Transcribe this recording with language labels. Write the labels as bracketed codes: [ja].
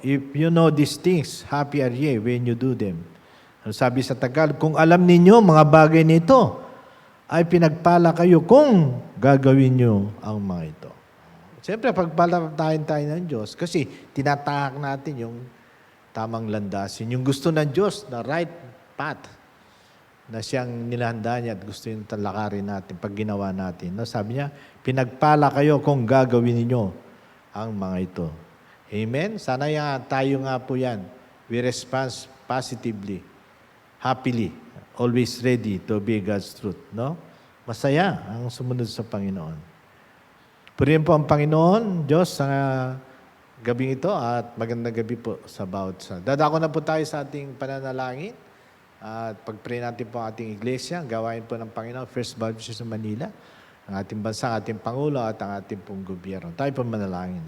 [en] If you know these things, happy are ye when you do them. [tl] Ano sabi sa Tagalog? Kung alam ninyo mga bagay nito, ay pinagpala kayo kung gagawin nyo ang mga ito. Siyempre, pagpalatayin tayo ng Diyos kasi tinatahak natin yung tamang landasin. Yung gusto ng Diyos, [en] the right path [tl] na siyang nilahanda niya at gusto yung talakarin natin pag ginawa natin. No, sabi niya, pinagpala kayo kung gagawin ninyo ang mga ito. Amen? Sana tayo nga po yan. [en] We respond positively, happily, always ready to obey God's truth. [tl] No? Masaya ang sumunod sa Panginoon. Purihin po ang Panginoon, Diyos, sa gabing ito at magandang gabi po sa bawat sa. Dadako na po tayo sa ating pananalangin. At pag-pray natin po ang ating iglesia, gawain po ng Panginoon, First Baptist sa Manila, ang ating bansa, ang ating Pangulo at ang ating pong gobyerno. Tayo po manalangin.